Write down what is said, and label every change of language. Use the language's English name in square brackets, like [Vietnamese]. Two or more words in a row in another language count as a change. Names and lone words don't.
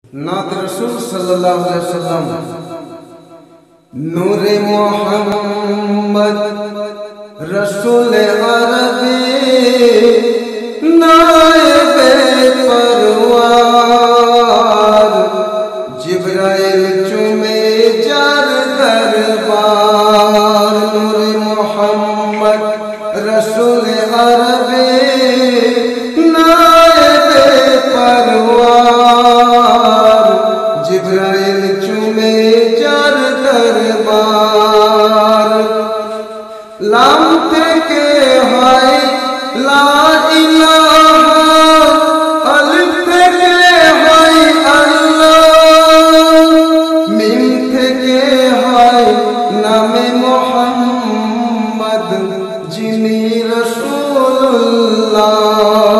[Hindi] नात रसूल [Arabic] صلى الله عليه وسلم [Hindi] नूरे मोहम्मद रसूल अरबी नायबे परवार जिब्राइल चुमे जार दरबार। नूरे मोहम्मद रसूल अरबी नायबे परवार जिब्राइल चुमे जार दरबार। [Bangla] लाम থেকে হয় [Arabic] لا إله, [Bangla] আলিফ থেকে হয় আল্লাহ, মিম থেকে হয় নামে মোহাম্মদ যিনি রাসূলুল্লাহ।